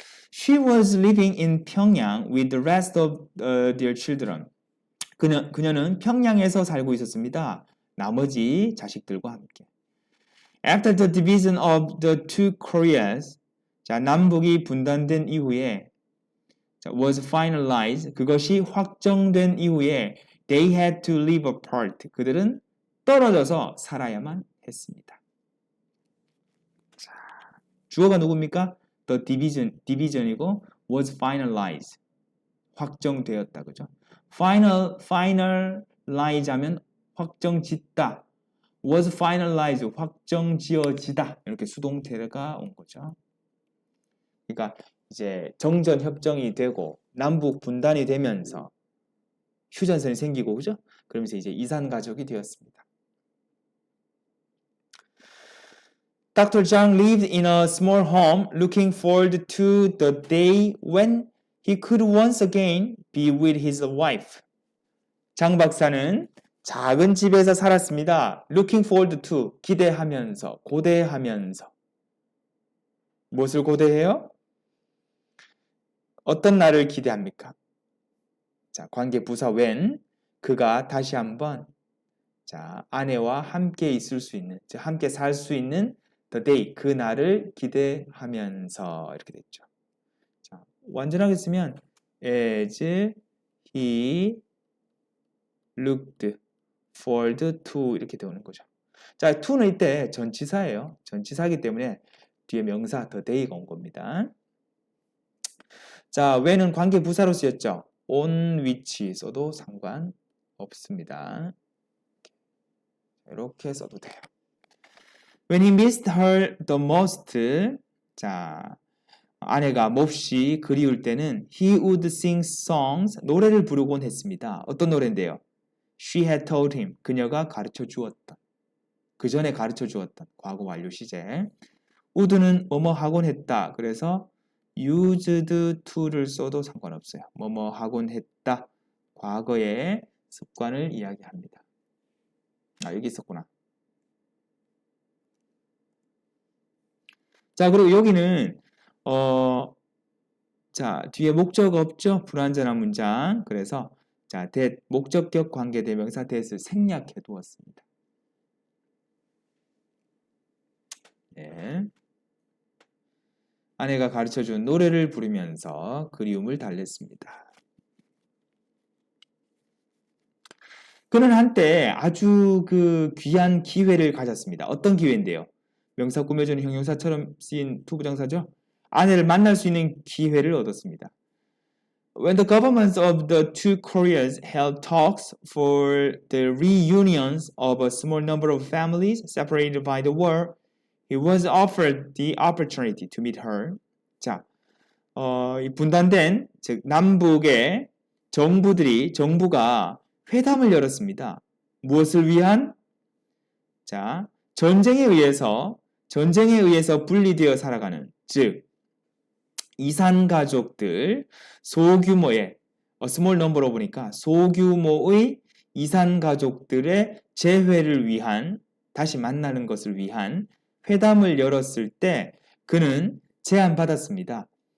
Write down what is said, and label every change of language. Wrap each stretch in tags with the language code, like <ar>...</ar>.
<en>She was living in 평양 with the rest of their children.</en> <ko>그녀는 평양에서 살고 있었습니다. 나머지 자식들과 함께.</ko> <en>After the division of the two Koreas,</en> <ko>자, 남북이 분단된 이후에 자,</ko> <en>was finalized.</en> <ko>그것이 확정된 이후에</ko> <en>they had to live apart.</en> <ko>그들은 떨어져서 살아야만 했습니다. 자, 주어가 누굽니까?</ko> <en>The division이고 was finalized.</en> <ko>확정되었다. 그죠? finalize 하면 확정짓다.</ko> <en>was finalized.</en> <ko>확정지어지다. 이렇게 수동태가 온 거죠. 그러니까 이제 정전 협정이 되고 남북 분단이 되면서 휴전선이 생기고 그죠? 그러면서 이제 이산 가족이 되었습니다.</ko> <en>Dr. Zhang lived in a small home looking forward to the day when he could once again be with his wife.</en> <ko>장 박사는 작은 집에서 살았습니다.</ko> <en>Looking forward to,</en> <ko>기대하면서, 고대하면서. 무엇을 고대해요? 어떤 날을 기대합니까? 자, 관계 부사 when 그가 다시 한번 자, 아내와 함께 있을 수 있는, 즉 함께 살 수 있는 the day 그 날을 기대하면서 이렇게 됐죠. 자, 완전하게 쓰면</ko> <en>as he looked forward to</en> <ko>이렇게 되는 거죠. 자, to는 이때 전치사예요. 전치사이기 때문에 뒤에 명사 the day가 온 겁니다. 자, when은 관계 부사로 쓰였죠. on which 써도 상관없습니다. 이렇게 써도 돼요.</ko> <en>When he missed her the most,</en> <ko>자, 아내가 몹시 그리울 때는</ko> <en>he would sing songs,</en> <ko>노래를 부르곤 했습니다. 어떤 노래인데요?</ko> <en>She had told him,</en> <ko>그녀가 가르쳐 주었던, 그 전에 가르쳐 주었던 과거 완료 시제. would는 뭐뭐 하곤 했다. 그래서 used to를 써도 상관없어요. 뭐뭐 하곤 했다. 과거의 습관을 이야기합니다. 아, 여기 있었구나. 자, 그리고 여기는 자, 뒤에 목적 없죠? 불완전한 문장. 그래서 자, 목적격 관계 대명사 that을 생략해 두었습니다. 아내가 가르쳐준 노래를 부르면서 그리움을 달랬습니다. 그는 한때 아주 그 귀한 기회를 가졌습니다. 어떤 기회인데요? 명사 꾸며주는 형용사처럼 쓰인 투부정사죠? 아내를 만날 수 있는 기회를 얻었습니다.</ko> <en>When the governments of the two Koreas held talks for the reunions of a small number of families separated by the war, he was offered the opportunity to meet her.</en> <ko>자, 이 분단된 즉 남북의 정부가 회담을 열었습니다. 무엇을 위한? 자, 전쟁에 의해서 분리되어 살아가는 즉 이산 가족들 소규모의 small number로 보니까 소규모의 이산 가족들의 재회를 위한 다시 만나는 것을 위한 회담을 열었을 때 그는 제안받았습니다.</ko>